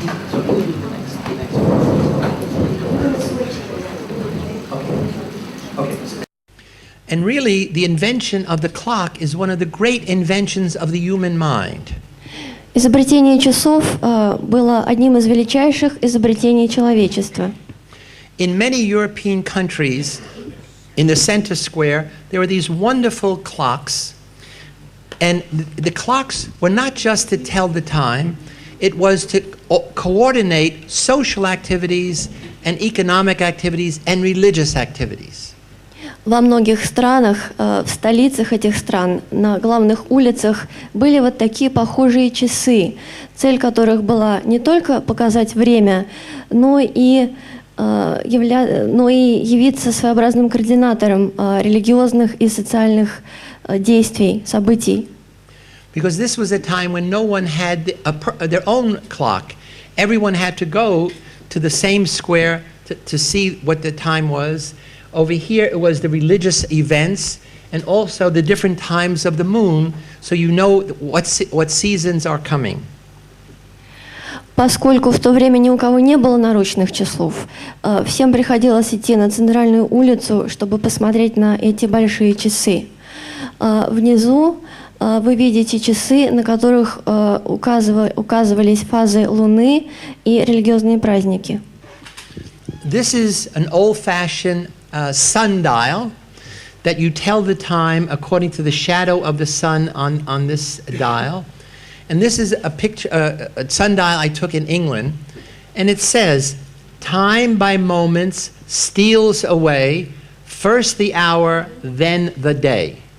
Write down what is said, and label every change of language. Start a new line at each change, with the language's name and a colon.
English: So who will do the next one? Okay. And really, the invention of the clock is one of the great inventions of the human mind.
Russian: Изобретение часов было одним из величайших изобретений человечества.
English: In many European countries, in the center square, there were these wonderful clocks. And the clocks were not just to tell the time, it was to coordinate social activities and economic activities and religious activities.
Russian: Во многих странах, в столицах этих стран, на главных улицах были вот такие похожие часы, цель которых была не только показать время, но и явиться своеобразным координатором религиозных и социальных действий, событий.
English: Because this was a time when no one had their own clock. Everyone had to go to the same square to see what the time was. Over here it was the religious events, and also the different times of the moon, so you know what seasons are coming.
Russian: Поскольку в то время ни у кого не было наручных часов, всем приходилось идти на центральную улицу, чтобы посмотреть на эти большие часы. Внизу вы видите часы, на которых указывались фазы Луны и религиозные праздники.
English: This is an old-fashioned sundial that you tell the time according to the shadow of the sun on this dial. And this is a picture, a sundial I took in England, and it says, "Time by moments steals away, first the hour, then the day."